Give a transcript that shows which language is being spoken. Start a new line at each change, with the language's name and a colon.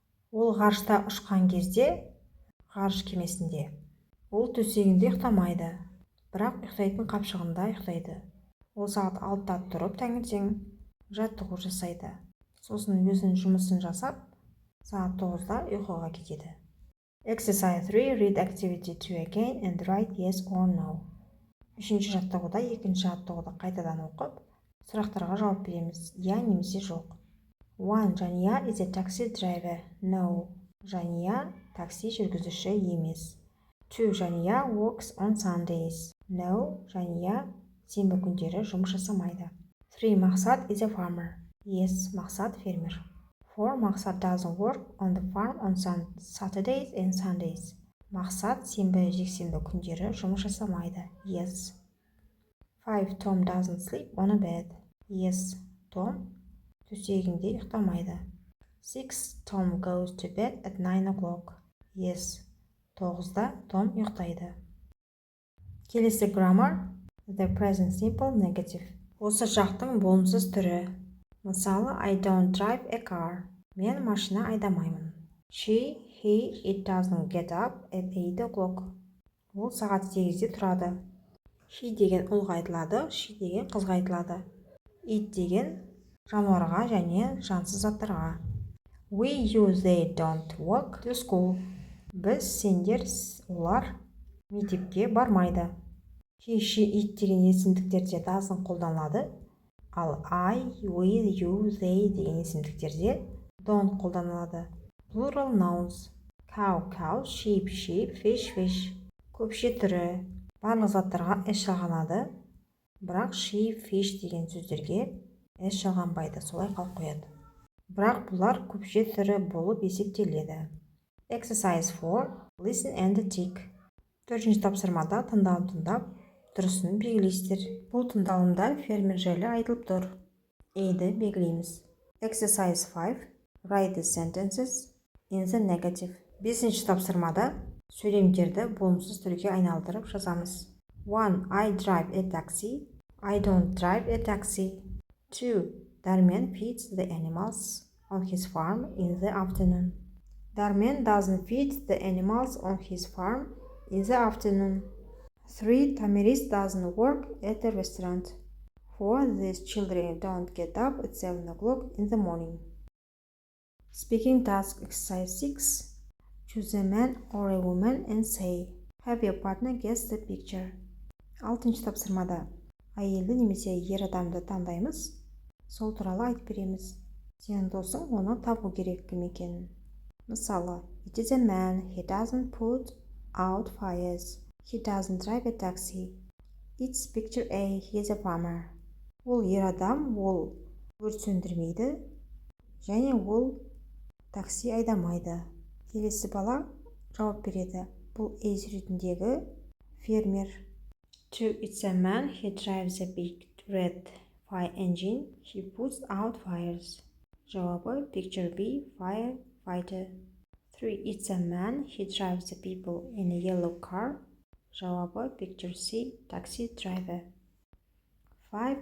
Kazakh: Ол ғарышта ұшқан кезде, ғарыш кемесінде. Ол төсегінде ұйықтамайды, бірақ ұйықтайтын қапшығында ұйықтайды. Ол сағат 6-да тұрып таңертең жаттығу жасайды. Сосын өзінің жұмысын жасап, сағат 9-да ұйқыға кетеді.
English: Exercise 3, read activity 2 again and write yes or no.
Kazakh: Үшінші жаттығуда екінші жаттығуды қайтадан оқып, сұрақтарға жауап береміз. Я немесе жоқ.
English: 1. Jania is a taxi driver. No.
Kazakh: Jania такси жүргізуші емес.
English: 2. Jania works on Sundays. No.
Kazakh: Jania сенбі күндері жұмыс жасамайды. 3.
English: Мақсат is a farmer. Yes.
Kazakh: Мақсат фермер. 4.
English: Мақсат doesn't work on the farm on Saturdays and Sundays.
Kazakh: Мақсат сенбі жексенбі күндері жұмыс жасамайды.
English: Yes. 5. Tom doesn't sleep on a bed. Yes.
Kazakh: Tom төсегінде ұйықтамайды. 6.
English: Tom goes to bed at 9 o'clock. Yes.
Kazakh: 9-да Tom ұйықтайды. Келесі grammar.
English: The present simple negative.
Kazakh: Осы жақтың болымсыз түрі.
English: Мысалы, I don't drive a car.
Kazakh: Мен машина айдамаймын.
English: He, it doesn't get up at 8 o'clock.
Kazakh: Ол сағат 8-де тұрады. He деген ұлға айтылады, she деген қызға айтылады. It деген жануарға және жансыз заттарға.
English: We, you, they don't walk to school.
Kazakh: Біз, сендер, олар мектепке бармайды. He, she, it деген есімдіктерде doesn't қолданылады. Ал I, we, you, they деген есімдіктерде don't қолданылады.
English: Plural nouns. Cow, cow, sheep, sheep, fish, fish.
Kazakh: Көпше түрі. Барлық заттарға s жалғанады, бірақ sheep, fish деген сөздерге s жалғанбайды, солай қалып қояды. Бірақ бұлар көпше түрі болып есептеледі.
English: Exercise 4. Listen and tick.
Kazakh: 4-ші тапсырмада тыңдалым тыңдап, дұрысын белгілейсіздер. Бұл тыңдалымда фермер жайлы айтылып тұр. A-ді белгілейміз.
English: Exercise 5. Write the sentences in the negative.
Kazakh: 5-ші тапсырмада сөйлемдерді болымсыз түрге айналдырып жазамыз. 1.
English: I drive a taxi. I don't drive a taxi. 2. Darmen feeds the animals on his farm in the afternoon. Darmen doesn't feed the animals on his farm in the afternoon. 3. Tamiris doesn't work at the restaurant. 4. These children don't get up at 7 o'clock in the morning. Speaking task exercise 6. Choose a man or a woman and say, have your partner guess the picture.
Kazakh: 6-ші тапсырмада әйелді немесе ер адамды таңдаймыз, сол туралы айтып береміз. Сенің досың оны табу керек кім екенін.
English: Мысалы, it is a man, he doesn't put out fires. He doesn't drive a taxi. It's picture A, he is a farmer.
Kazakh: Ол ер адам, ол өрт сөндірмейді, және ол такси айдамайды. Келесі бала жауап береді. Бұл A суретіндегі фермер. 2.
English: It's a man, he drives a big red fire engine. He puts out fires. Жауабы picture B, firefighter. 3. It's a man, he drives the people in a yellow car. Жауабы picture C, taxi driver. 5.